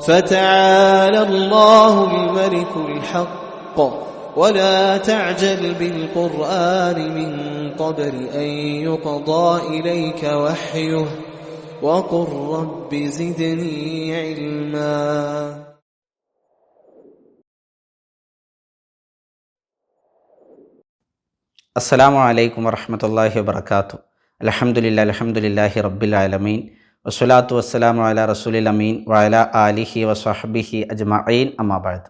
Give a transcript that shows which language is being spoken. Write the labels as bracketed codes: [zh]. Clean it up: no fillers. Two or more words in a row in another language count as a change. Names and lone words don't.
[ar] فتعالى الله الملك الحق ولا تعجل بالقرآن من قبل أن يقضى إليك وحيه وقل رب زدني علما. السلام عليكم ورحمة الله وبركاته. الحمد لله رب العالمين والصلاة والسلام على رسول الأمين وعلى آله وصحبه أجمعين أما بعد.